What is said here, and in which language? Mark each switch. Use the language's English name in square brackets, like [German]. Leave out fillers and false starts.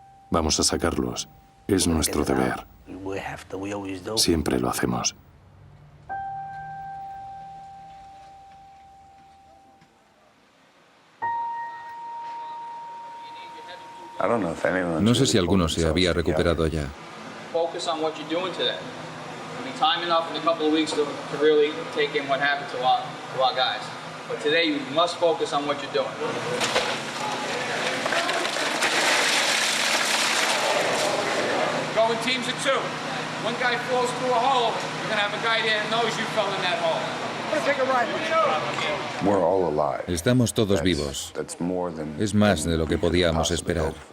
[Spanish] Vamos a sacarlos. Es nuestro deber. Siempre lo hacemos. No sé si alguno se había recuperado ya. [English] Focus on what you're doing today. I mean, time enough in a couple of weeks to really take in what happened to our guys. But today you must focus on what you're doing. Go in teams of two. One guy falls through a hole, you're gonna have a guy there that knows you fell in that hole. [Spanish] Estamos todos vivos. Es más de lo que podíamos esperar.